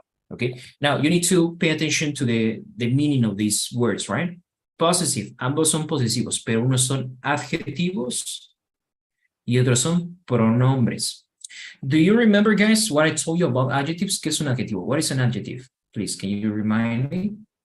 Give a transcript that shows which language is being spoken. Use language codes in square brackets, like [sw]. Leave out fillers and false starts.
[en] Okay, now you need to pay attention to the meaning of these words, right? [es] Possessive, ambos son posesivos, pero unos son adjetivos y otros son pronombres. [en] Do you remember, guys, what I told you about adjectives? [es] ¿Qué es un adjetivo? [en] What is an adjective? Please, can you remind me?